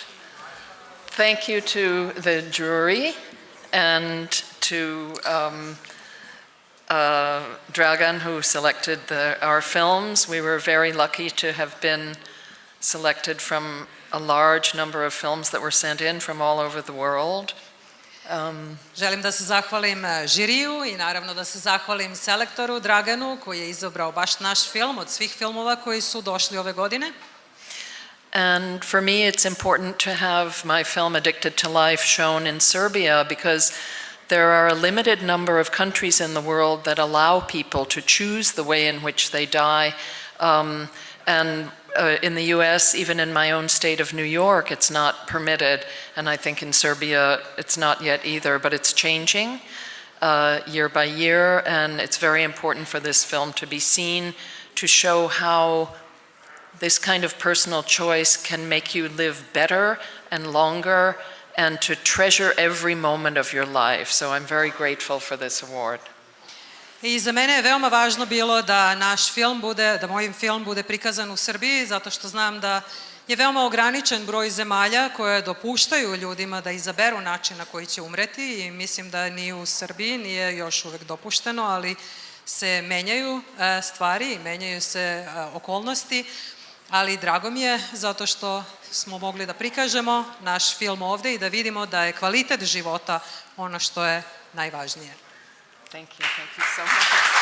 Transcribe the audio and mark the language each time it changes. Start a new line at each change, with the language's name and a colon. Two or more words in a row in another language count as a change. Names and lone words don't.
English: Thank you to the jury and to Dragan, who selected our films. We were very lucky to have been selected from a large number of films that were sent in from all over the world.
Serbian: Želim da se zahvalim žiriju i naravno da se zahvalim selektoru Draganu koji je izabrao baš naš film od svih filmova koji su došli ove godine.
English: And for me, it's important to have my film Addicted to Life shown in Serbia because there are a limited number of countries in the world that allow people to choose the way in which they die. In the US, even in my own state of New York, it's not permitted. And I think in Serbia, it's not yet either, but it's changing year by year. And it's very important for this film to be seen to show how this kind of personal choice can make you live better and longer and to treasure every moment of your life. So I'm very grateful for this award.
Serbian: I za mene je veoma važno bilo da naš film bude, da moj film bude prikazan u Srbiji, zato što znam da je veoma ograničen broj zemalja koje dopuštaju ljudima da izaberu način na koji će umreti i mislim da ni u Srbiji nije još uvek dopušteno, ali se menjaju stvari, menjaju se okolnosti, ali drago mi je zato što smo mogli da prikažemo naš film ovde i da vidimo da je kvalitet života ono što je najvažnije.
English: Thank you so much.